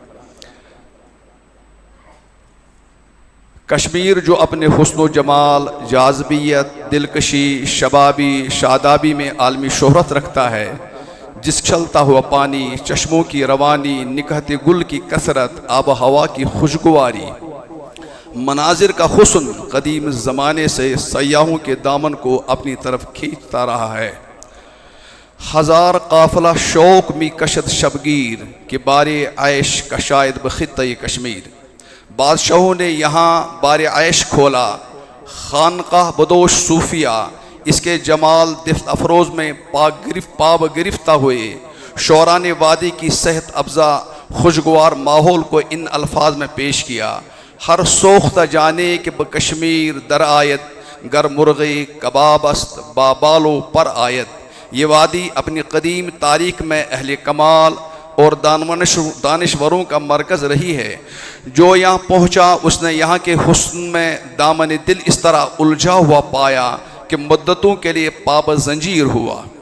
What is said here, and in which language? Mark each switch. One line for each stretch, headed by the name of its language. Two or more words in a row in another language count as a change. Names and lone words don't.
Urdu: کشمیر جو اپنے حسن و جمال، جاذبیت، دلکشی، شبابی، شادابی میں عالمی شہرت رکھتا ہے، جس چلتا ہوا پانی، چشموں کی روانی، نکہت گل کی کثرت، آب و ہوا کی خوشگواری، مناظر کا حسن قدیم زمانے سے سیاحوں کے دامن کو اپنی طرف کھینچتا رہا ہے۔
Persian: ہزار قافلہ شوق می کشد شبگیر کہ بار عیش کشاید بخطہ کشمیر۔
Urdu: بادشاہوں نے یہاں بار عیش کھولا، خانقاہ بدوش صوفیہ اس کے جمال دفت افروز میں پاب گرفتہ ہوئے۔ شعراء نے وادی کی صحت افزا خوشگوار ماحول کو ان الفاظ میں پیش کیا:
Persian: ہر سوختہ جانے کہ بکشمیر در آیت، گر مرغی کباب است با بالو پر آیت۔
Urdu: یہ وادی اپنی قدیم تاریخ میں اہل کمال اور دانشوروں کا مرکز رہی ہے۔ جو یہاں پہنچا اس نے یہاں کے حسن میں دامن دل اس طرح الجھا ہوا پایا کہ مدتوں کے لیے پاب زنجیر ہوا۔